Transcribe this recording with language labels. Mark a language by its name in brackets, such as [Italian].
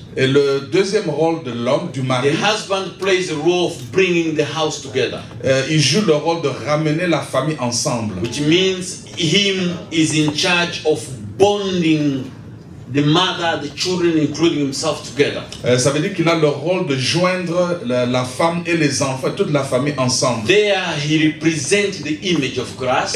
[French] Et le deuxième rôle de l'homme, du [English] The [French] mari, [English] husband plays the role of bringing the house together. [French] il joue le rôle de ramener la famille ensemble. [English] Which means him is in charge of bonding the mother, the children, including himself together. [French] Ça veut dire qu'il a le rôle de joindre la femme et les enfants, toute la famille ensemble. [English] There he represents the image of Christ,